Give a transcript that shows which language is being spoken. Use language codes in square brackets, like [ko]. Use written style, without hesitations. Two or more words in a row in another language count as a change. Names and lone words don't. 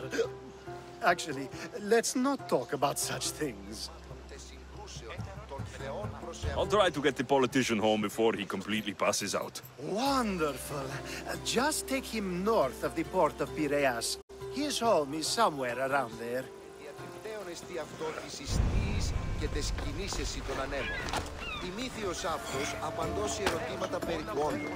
[en] Actually, let's not talk about such things. I'll try to get the politician home before he completely passes out. Wonderful. Just take him north of the port of Piraeus. His home is somewhere around there. [el] Και τες κινήσεις των ανέμων. Ημίθειος αυτός απαντώ σε ερωτήματα περί του όντως.